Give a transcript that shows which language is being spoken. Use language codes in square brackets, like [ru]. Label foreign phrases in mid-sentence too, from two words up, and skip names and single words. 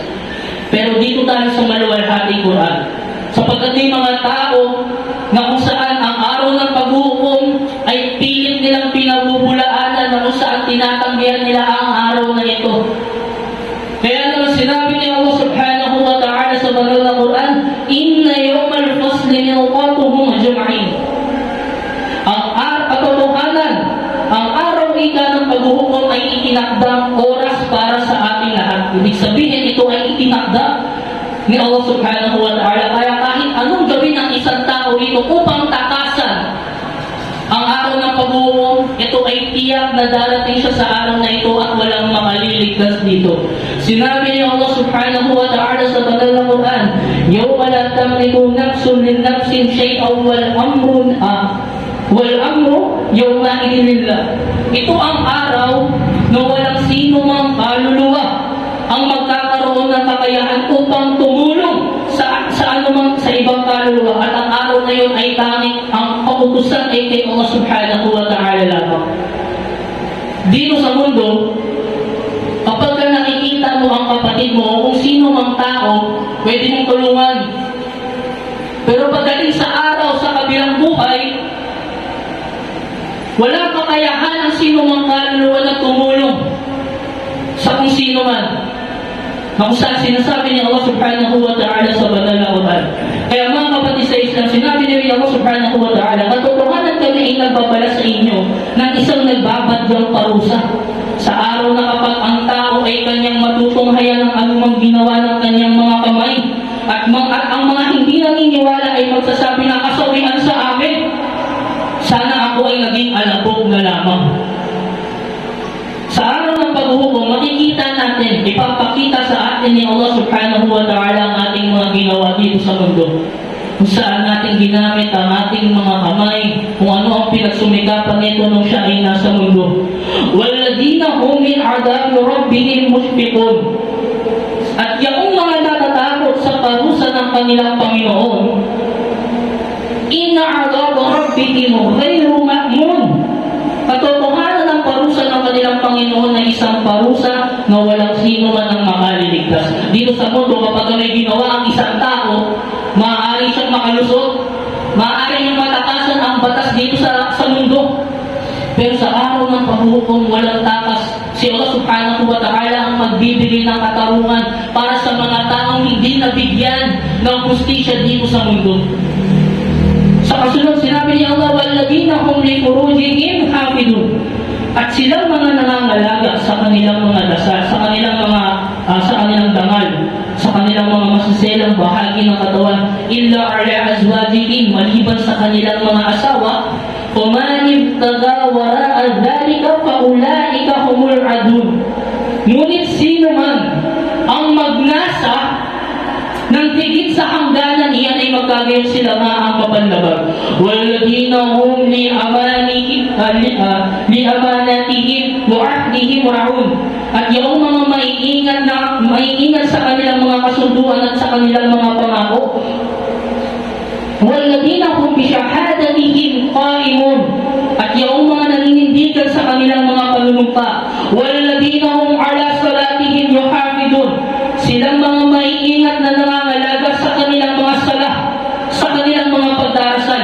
[tl] Pero dito tayo sa maluwalhating Quran, sapagkat may mga tao na kung saan ang araw ng paghuhukom ay pilit nilang pinabubulaanan, na kung saan tinatanggihan nila ang araw na ito. Kaya naman sinabi ni Allah [ar] سبحانه وتعالى [tl] sa banal na Quran, [ar] "إن يوم الفصل ميقاتهم أجمعين." [tl] Ang katotohanan, ang araw ika ng paghuhukom ay itinakdang oras para sa ating lahat. Ibig sabihin, ito ay itinakda ni Allah [ar] سبحانه وتعالى. [tl] Kaya kahit anong gawin ng isang tao dito upang takasan ang araw ng paghuhukom, ito ay tiyak na darating siya sa araw na ito at walang makaliligtas dito. Sinabi ni Allah [ar] سبحانه وتعالى [tl] sa banal na Quran, [ar] "يوم لا تملك نفس لنفس شيئا والأمر يومئذ لله." [tl] Ito ang araw na walang sino mang kaluluwa ang magkakaroon ng kakayahan upang tumulong sa ibang kaluluwa, at ang araw na yun ay tanging ang pautusan ay kay Allah [ar] سبحانه وتعالى [tl] lamang. Dito sa mundo, kapag nakikita mo ang kapatid mo o kung sino mang tao, pwede mong tulungan. Pero pagdating sa araw sa kabilang buhay, walang kakayahan ang sino mang kaluluwa na tumulong sa kung sino man. Kung saan sinasabi ni Allah [ar] سبحانه وتعالى [tl] sa banal na Quran. Kaya mga kapatid sa Islam, sinabi ni Allah [ar] سبحانه وتعالى, [tl] "Katotohanan kami ay nagbabala sa inyo ng isang nagbabadyang parusa sa araw na kapag ang tao ay kanyang matutunghayan ng anumang ginawa ng kanyang mga kamay, at ang mga hindi naniniwala ay magsasabi na kasawian sa amin. Sana ako ay naging alabog na lamang." Sa araw ng paghuhukom, makikita natin, ipapakita sa atin ni Allah [ar] سبحانه وتعالى [tl] ang ating mga ginawa dito sa mundo. Kung saan natin ginamit ang ating mga kamay, kung ano ang pinagsumikapan nito nung siya ay nasa mundo. [ar] "والذين هم من عذاب ربهم مشفقون." [tl] At yung mga natatakot sa parusa ng kanilang Panginoon, [ar] "إن عذاب ربهم غير مأمون." [tl] Katotohanan ng parusa ng kanilang Panginoon na isang parusa na walang sino man ang makaliligtas. Dito sa mundo, kapag may ginawa ang isang tao, maaari siyang makalusot, maaari niyang matakasan ang batas dito sa mundo. Pero sa araw ng paghuhukom, walang takas. Si Allah [ar] سبحانه وتعالى [tl] ang magbibigay ng katarungan para sa mga taong hindi nabigyan ng hustisya dito sa mundo. Sa kasunod, sinabi ni Allah, [ar] "والذين هم لفروجهم حافظون." [tl] At silang mga nangangalaga sa kanilang mga dasal, sa kanilang dangal, sa kanilang mga masiselang bahagi ng katawan, [ar] إلا على أزواجهم, [tl] maliban sa kanilang mga asawa, [ar] "فمن ابتغى وراء ذلك فأولئك هم العادون." [tl] Ngunit sino man ang magnasa nang higit sa hangganan, iyan ay magkagayon sila nga ang mapanlabag. [ar] "والذين هم لأماناتهم وعهدهم راعون." [tl] At yung mga maiingat sa kanilang mga kasunduan at sa kanilang mga pangako. [ar] "والذين هم بشهاداتهم قائمون." [tl] At yung mga naninindigan sa kanilang mga panunumpa. [ar] "والذين هم على صلاتهم يحافظون." [tl] Silang mga maiingat na nangangalaga sa kanilang mga sala, sa kanilang mga pagdarasan.